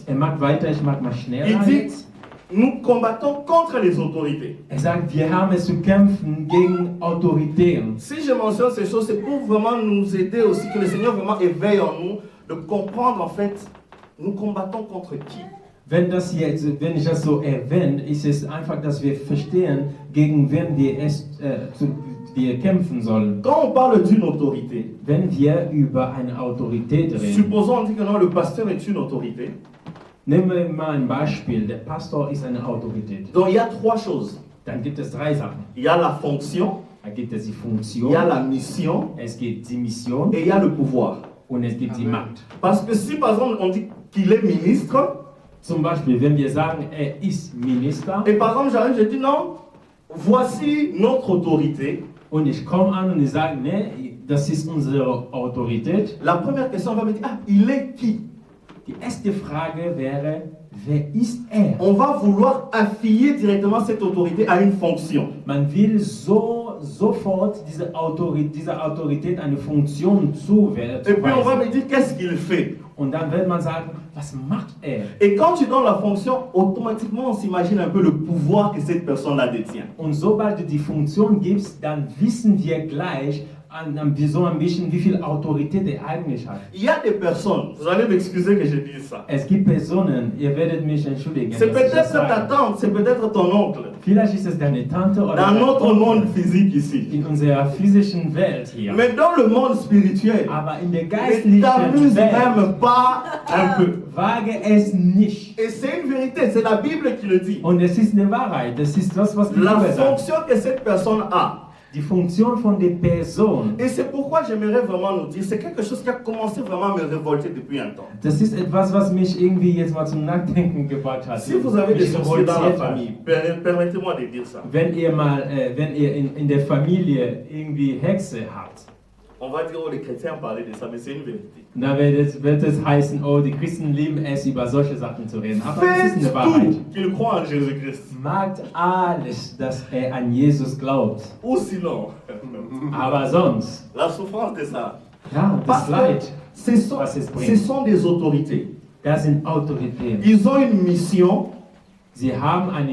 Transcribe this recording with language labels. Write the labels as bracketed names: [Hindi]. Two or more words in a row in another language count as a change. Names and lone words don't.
[German] Mag weiter, ich mag mal schneller [French] Il dit, [German] jetzt. [French] nous combattons contre les autorités. [German] Sagt, wir haben es zu kämpfen gegen Autoritäten. [French] Si je mentionne ces choses, c'est pour vraiment nous aider aussi, que le Seigneur vraiment éveille en nous, de comprendre en fait, nous combattons contre qui. [German] Wenn ich das so erwähne, ist es einfach, dass wir verstehen, gegen wen wir kämpfen sollen. [French] Quand on parle d'une autorité, [German] Wenn wir über eine Autorität reden. [French] supposons on dit que non, le pasteur est une autorité. [German] Nehmen wir mal ein Beispiel. Der Pastor ist eine Autorität. [French] Donc il y a trois choses. [German] Dann gibt es drei Sachen. [French] Il y a la fonction, [German] Da gibt es die [French] il [German] Funktion, [French] y a la mission [German] es gibt die Mission [French] et il y a le pouvoir. [German] und es gibt die Macht. [French] Parce que si par exemple on dit qu'il est ministre, [German] Zum Beispiel, wenn wir sagen, er ist Minister [French] et par exemple j'arrive, je dis non, voici notre autorité. [German] und ich komme an und ich sage, ne, das ist unsere Autorität. [French] La première question, on va me dire, ah, il est qui? [German] Die erste Frage wäre, wer ist er? [French] On va vouloir affilier directement cette autorité à une fonction. [German] Man will sofort dieser Autorität eine Funktion [French] Et puis on va [German] zuweisen. [French] me dire, qu'est-ce qu'il fait? [German] Und dann wird man sagen, was macht er? [French] Et quand tu donnes la fonction, automatiquement on s'imagine un peu le pouvoir que cette personne-là détient. [German] Und sobald du die Funktion gibst, dann wissen wir gleich, so ein bisschen, wie viel Autorität er eigentlich hat. [French] Il y a des personnes, vous allez m'excuser que je dise ça. [German] Es gibt Personen, ihr werdet mich entschuldigen, [French] C'est [German] dass ich das [French] peut-être ta [German] sage. [French] tante, c'est peut-être ton oncle. [German] Vielleicht ist es deine Tante oder [French] Dans [German] dein [French] notre [German] Onkel [French] monde physique ici. [German] in unserer physischen Welt hier. [French] Mais dans le monde spirituel, [German] Aber in der [French] ne [German] geistlichen [French] t'amuse [German] Welt [French] même pas un peu. [German] wage es nicht. [French] Et c'est une vérité, c'est la Bible qui le dit. [German] Und es ist eine Wahrheit, das ist das, was die [French] La [German] Bibel sagt. [French] fonction que cette personne a. [German] Die Funktion von der Person, [French] Et c'est pourquoi j'aimerais vraiment nous dire, c'est quelque chose qui a commencé vraiment à me révolter depuis un temps. [German] das ist etwas, was mich irgendwie jetzt mal zum Nachdenken gebracht hat. [French] Si vous avez des [German] Mich [French] sorciers dans la [German] revoltiert hat. [French] famille, permettez-moi de dire ça. [German] Wenn ihr in der Familie irgendwie Hexe habt, [French] On va dire, oh, les chrétiens parlaient de ça, mais c'est une vérité. [German] dann wird es heißen, oh, die Christen lieben es, über solche Sachen zu reden. Aber es ist [French] Faites [German] eine Wahrheit. [French] tout qu'ils croient en Jésus-Christ. [German] Macht alles, dass er an Jesus glaubt. [French] Ou sinon, [German] Aber sonst, [French] la souffrance de ça. [German] ja, das [French] Parce que [German] Leid, [French] ce sont des autorités. [German] das sind Autoritäten. [French] Ils ont une mission [German] Sie haben eine